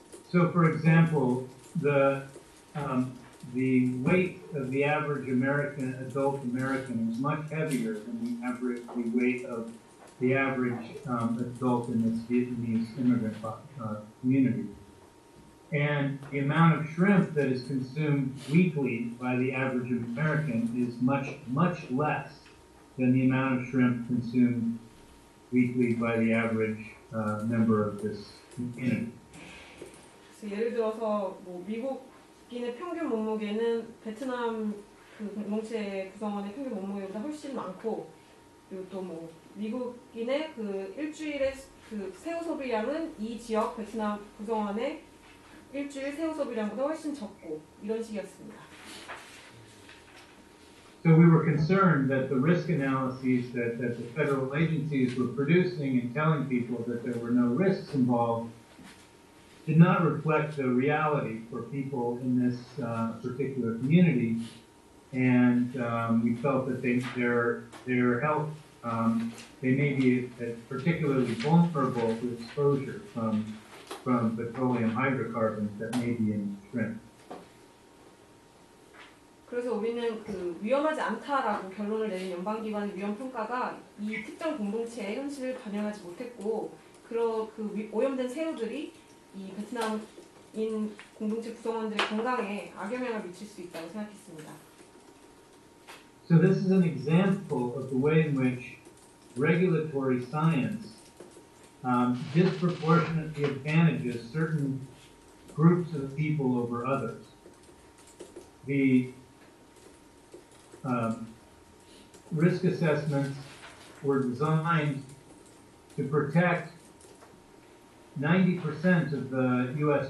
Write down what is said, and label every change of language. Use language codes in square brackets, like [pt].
[en] So, for example, the weight of the average adult American is much heavier than the weight of the average adult in this Vietnamese immigrant community. And the amount of shrimp that is consumed weekly by the average American is much, much less than the amount of shrimp consumed weekly by the average member of this community. [ko] 예를 들어서 미국인의 평균 몸무게는 베트남 공동체 구성원의 평균 몸무게보다 훨씬 많고, 그리고 또 미국인의 일주일의 새우 소비량은 이 지역 베트남 구성원의 일주일 새우 소비량보다 훨씬 적고, 이런 식이었습니다. [en] So we were concerned that the risk analyses that the federal agencies were producing and telling people that there were no risks involved did not reflect the reality for people in this particular community, and we felt that their health, they may be particularly vulnerable to exposure from petroleum hydrocarbons that may be in shrimp. [ko] 그래서 우리는 위험하지 않다라고 결론을 내린 연방기관의 위험 평가가 이 특정 공동체의 현실을 반영하지 못했고, 오염된 새우들이 이 베트남인 공동체 구성원들의 건강에 악영향을 미칠 수 있다고 생각했습니다. [en] So this is an example of the way in which regulatory science disproportionately advantages certain groups of people over others. The risk assessments were designed to protect 90% of the U.S.